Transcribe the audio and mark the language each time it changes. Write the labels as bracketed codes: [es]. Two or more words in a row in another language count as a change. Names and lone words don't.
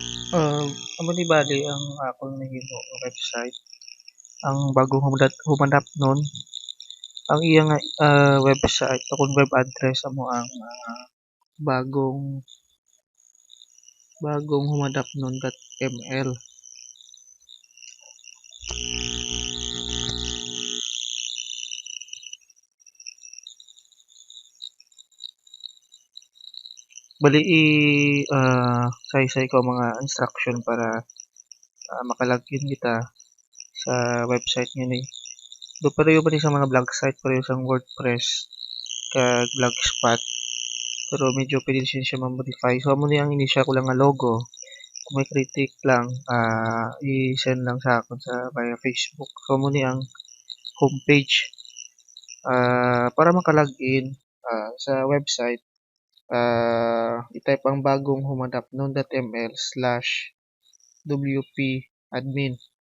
[hil] Amo ni bali ang akong nahimo nga website, ang bagong humanap nun, ang iyang website o kung [en] web address [hil] amo ang bagong bagong humanap nun.ml. Bali saysay ko mga instruction para maka-login kita sa website nga ni. Do pareho ba ni sa mga blog site, pareho sang WordPress kag Blogspot. Pero medyo pwede siya ma-modify. So amo ni ang inisyal ko lang nga logo. Kung may critic lang, i-send lang sa akin sa via Facebook. So amo ni ang homepage. Para maka-login sa website, i-type ang bagong humanap nun.ml/wp admin.